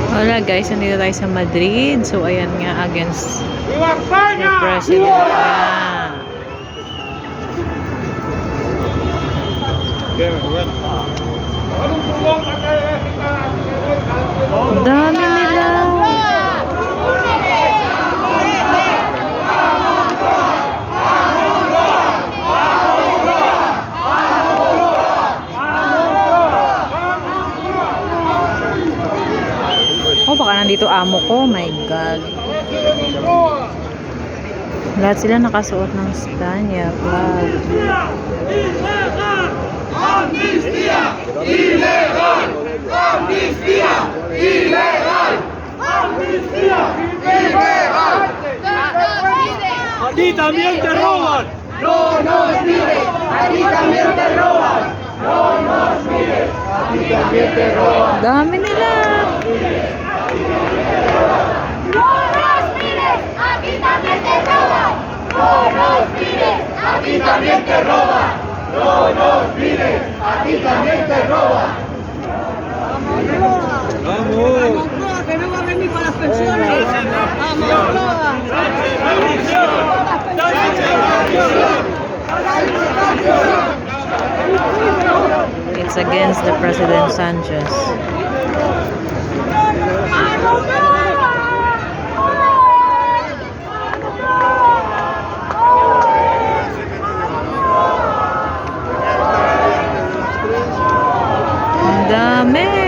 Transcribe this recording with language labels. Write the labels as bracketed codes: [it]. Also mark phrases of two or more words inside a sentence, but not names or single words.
[tl] Wala guys, nandito tayo sa Madrid. So ayan nga, [en] against the president. [tl] Ang dami nila. Oh, baka nandito amo ko. [en] My God. [tl] Lahat sila nakasuot ng Spanya flag. [es] Amnistía ilegal. Amnistía ilegal. Amnistía ilegal. Aquí también te roban. No nos mires. Aquí también te roban. No nos mires. Aquí también te roban. [tl] Dami nila. [es] No nos mires. Aquí también te roban. No nos mires. Aquí también te roban. No nos mires, aquí también te roban. Vamos, que no va a venir para las pensiones. [en] It's against the President Sanchez. [tl] Dami.